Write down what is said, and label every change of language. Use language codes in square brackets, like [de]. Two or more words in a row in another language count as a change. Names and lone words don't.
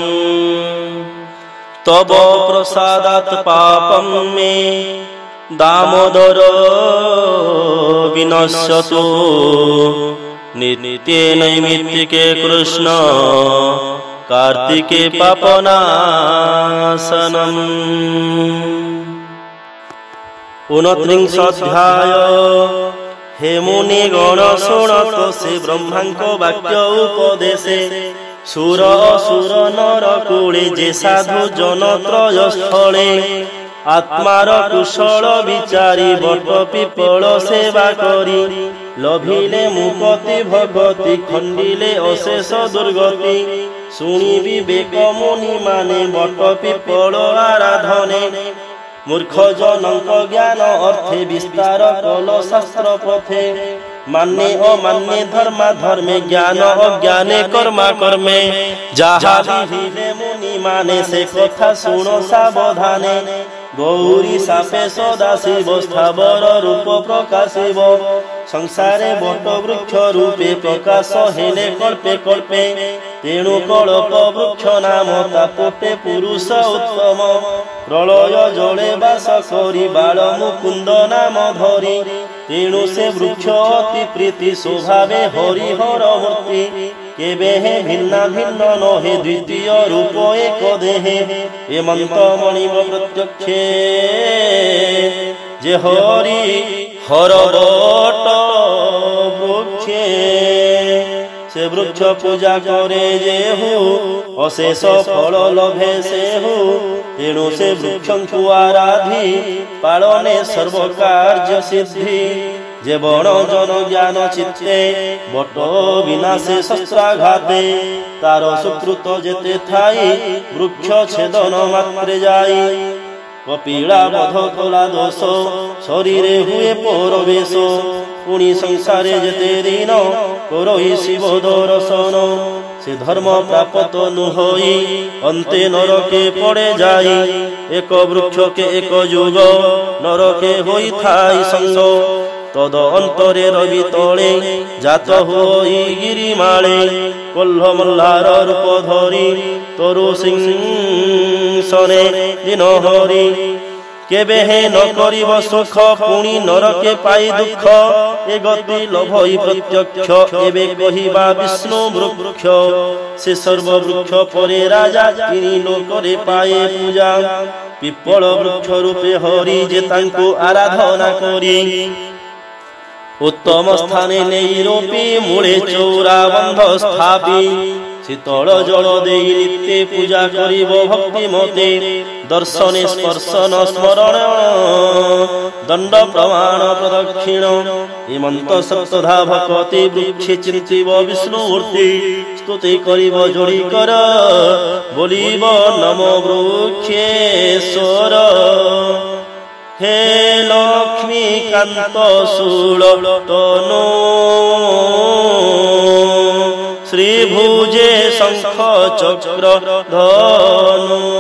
[sa] तव प्रसादात् पापं मे दामोदर विनश्यतु। नित्ये नैमित्तिके कृष्ण कार्तिके पापनाशनम्। [or] 29 ଅଧ୍ୟାୟ। ହେ ମୁନି ଗଣ ଶୁଣତ ସେ ବ୍ରହ୍ମାଙ୍କ ବାକ୍ୟ ଉପଦେଶେ। ସୁର ଅସୁର ନର କୂଳେ ଯେ ସାଧୁ ଜନ ତ୍ରୟ ସ୍ଥଳେ। ଆତ୍ମାର କୁଶଳ ବିଚାରି ବଟ ପିପଳ ସେବା କରି। ଲଭିଲେ ମୁକ୍ତି ଭଗତି ଖଣ୍ଡିଲେ ଅଶେଷ ଦୁର୍ଗତି। ଶୁଣି ବିବେକ ମୁନି ମାନେ ବଟ ପିପଳ ଆରାଧନେ। ମୂର୍ଖ ଜନକ ଜ୍ଞାନ ଅର୍ଥେ ବିସ୍ତାର କଲ ଶାସ୍ତ୍ର ପଥେ। ମାନ୍ୟେ ଅମାନ୍ୟେ ଧର୍ମା ଧର୍ମେ ଜ୍ଞାନ ଅଜ୍ଞାନେ କର୍ମା କର୍ମେ। ଯାହା ବିହିଲେ ମୁନି ମାନେ ସେ କଥା ଶୁଣ ସାବଧାନେ। ଗୌରୀ ଶାପେ ସଦାଶିବ ସ୍ଥାବର ରୂପ ପ୍ରକାଶିବ। ସଂସାରେ ବଟ ବୃକ୍ଷ ରୂପେ ପ୍ରକାଶ ହେଲେ କଳ୍ପେ କଳ୍ପେ। ତେଣୁ କଳ୍ପ ବୃକ୍ଷ ନାମ ତାପୋଟେ ପୁରୁଷ ଉତ୍ତମ। ପ୍ରଳୟ ଜଳେ ବାସ କରି ବାଳ ମୁକୁନ୍ଦ ନାମ ଧରି। ତେଣୁ ସେ ବୃକ୍ଷ ଅତି ପ୍ରୀତି ସ୍ୱଭାବେ ହରିହର ମୂର୍ତ୍ତି। କେବେ ହେ ଭିନ୍ନା ଭିନ୍ନ ନହେ ଦ୍ୱିତୀୟ ରୂପ ଏକ ଦେହେ। ଏମନ୍ତ ମଣିବ ପ୍ରତ୍ୟକ୍ଷେ ଯେ ହରି ହର ବଟ ବୃକ୍ଷେ। ସେ ବୃକ୍ଷ ପୂଜା କରେ ଯେହୁ ଅଶେଷ ଫଳ ଲଭେ ସେହୁ। ତେଣୁ ସେ ବୃକ୍ଷଙ୍କୁ ଆରାଧି ପାଳନେ ସର୍ବ କାର୍ଯ୍ୟ ସିଦ୍ଧି। ଯେ ବଣ ଜନ ଜ୍ଞାନ ଚିତ୍ତେ ବଟ ବିନାଶେ ଶସ୍ତ୍ରାଘାତେ। ତାର ସୁକୃତ ଯେତେ ଥାଇ ବୃକ୍ଷ ଛେଦନ ମାତ୍ରେ ଯାଇ। କପିଳା ବଧ କଲା ଦୋଷ ଶରୀରେ ହୁଏ ପରବେଶ। ପୁଣି ସଂସାରେ ଯେତେ ଦିନ କରଇ ଶିବ ଦର୍ଶନ। ସେ ଧର୍ମ ପ୍ରାପ୍ତ ନୁହଇ ଅନ୍ତେ ନରକେ ପଡ଼େ ଯାଇ। ଏକ ବୃକ୍ଷ କେ ଏକ ଯୁଗ ନରକେ ହୋଇ ଥାଇ ସଙ୍ଗ। ତଦ ଅନ୍ତରେ ରବି ତଳେ ଜାତ ହୋଇ ଗିରିମାଳେ। କୋଲ୍ହ ମଲ୍ହାର ରୂପ ଧରି ତରୁ ସିଂହାସନେ ଦିନ ହରି। କେବେ ହେ ନ କରିବ ସୁଖ ପୁଣି ନରକେ ପାଇ ଦୁଖ। ଏ ଗତି ଲଭଇ ପ୍ରତ୍ୟକ୍ଷ ଏବେ କହିବା ବିଷ୍ଣୁ ବୃକ୍ଷ। ସେ ସର୍ବ ବୃକ୍ଷ ପରେ ରାଜା କିନି ଲୋକରେ ପାଏ ପୂଜା। ପିପଳ ବୃକ୍ଷ ରୂପେ ହରି ଯେ ତାଙ୍କୁ ଆରାଧନା କରି। ଉତ୍ତମ ସ୍ଥାନେ ନେଇ ରୋପି ମୂଳେ ଚଉରା ବନ୍ଧ ସ୍ଥାପି। ଶୀତଳ ଜଳ ଦେଇ ନିତ୍ୟ ପୂଜା କରିବ ଭକ୍ତି ମତେ। ଦର୍ଶନେ ସ୍ପର୍ଶନ ସ୍ମରଣ ଦଣ୍ଡ ପ୍ରମାଣ ପ୍ରଦକ୍ଷିଣ। ହେମନ୍ତ ସପ୍ତଧା ଭକ୍ତି ବୃକ୍ଷେ ଚିନ୍ତିବ ବିଷ୍ଣୁମୂର୍ତ୍ତି। ସ୍ତୁତି କରିବ ଯୋଡ଼ି କର ବୋଲିବ ନମୋ ବୃକ୍ଷେଶ୍ୱର। ହେ ଲକ୍ଷ୍ମୀ କାନ୍ତ ଶୂଳ ତନୁ। ଶ୍ରୀଭୁଜେ ଶଙ୍ଖ ଚକ୍ର ଧନୁ।